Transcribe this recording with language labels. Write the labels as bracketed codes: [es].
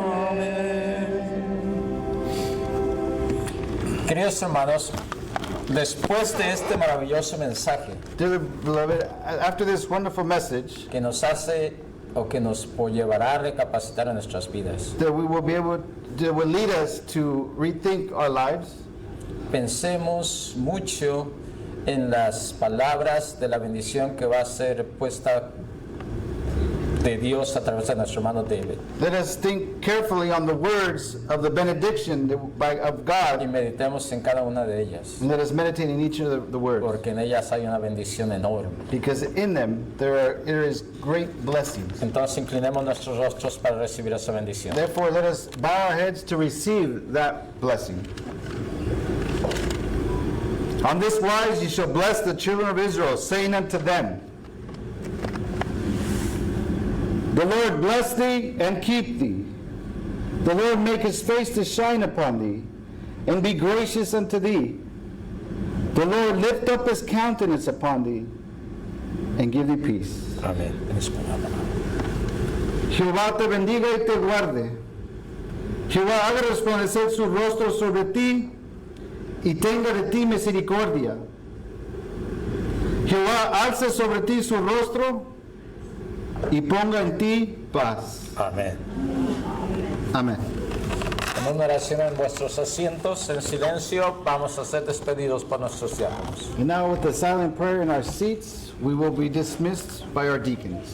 [es] Amén. Queridos hermanos, después de este maravilloso mensaje [en] Dear beloved, after this wonderful message, [es] que nos hace o que nos llevará a recapacitar en nuestras vidas, [en] that we will be able, that will lead us to rethink our lives, [es] pensemos mucho en las palabras de la bendición que va a ser puesta de Dios a través de nuestro hermano David, [en] let us think carefully on the words of the benediction of [es] y [en] God, [es] meditemos en cada una de ellas, [en] and let us meditate in each of the words, [es] porque en ellas hay una bendición enorme. [en] because in them there is great blessings. [es] Entonces inclinemos nuestros rostros para recibir esa bendición. [en] Therefore, let us bow our heads to receive that blessing. On this wise ye shall bless the children of Israel, saying unto them, The Lord bless thee and keep thee. The Lord make his face to shine upon thee and be gracious unto thee. The Lord lift up his countenance upon thee and give thee peace. [es] Amén. En español. Jehová te bendiga y te guarde. Jehová haga resplandecer su rostro sobre ti y tenga de ti misericordia. Jehová alce sobre ti su rostro y ponga en ti paz. Amén. Amén. En una oración en vuestros asientos, en silencio, vamos a ser despedidos por nuestros diáconos. [en] And now with the silent prayer in our seats, we will be dismissed by our deacons.